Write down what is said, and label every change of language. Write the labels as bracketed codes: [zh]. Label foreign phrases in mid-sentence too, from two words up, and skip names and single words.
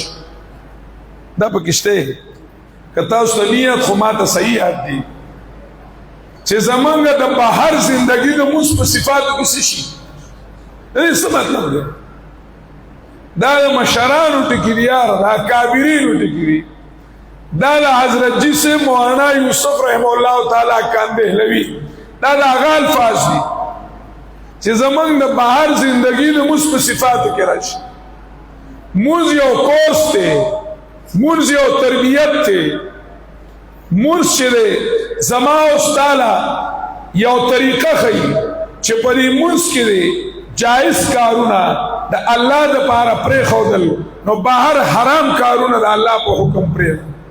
[ps] دا پکې شته که تاسو ته نیت خو ماته صحیح یاد دي چې زمونږ د بهر زندگی د مونځ په صفاتو کې څه شي. څه مطلب دی؟ دا د مشرانو ټکي دي یاره، دا کابرینو ټکي دي. دا د حضرت جی سے مولانا یوسف [ar] رحم الله تعالی [ps] کان دهلوی دا د هغه الفاظ دي چې زمونږ د بهر زندگی د مونځ په صفاتو کې راشي. مونځ یو کورس دی، مونځ یو تربیت دی. مونځ چې دی زما او ستاله یو طریقه ښیي چې په دې مونځ کې دی جائز کارونه د الله د پاره پرېښودل، نو بهر حرام کارونه د الله په حکم پرېږده.